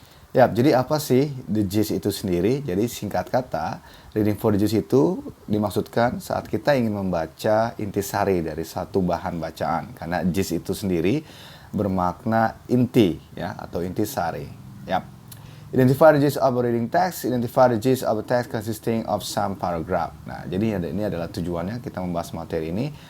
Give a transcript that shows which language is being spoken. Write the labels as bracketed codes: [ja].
[id] Ya, jadi apa sih [en] the gist [id] itu sendiri? Jadi singkat kata, [en] reading for the gist [id] itu dimaksudkan saat kita ingin membaca intisari dari satu bahan bacaan. Karena gist itu sendiri bermakna inti ya atau intisari. [en] Ya. Identify the gist of a reading text. Identify the gist of a text consisting of some paragraph. [id] Nah, jadi ini adalah tujuannya kita membahas materi ini.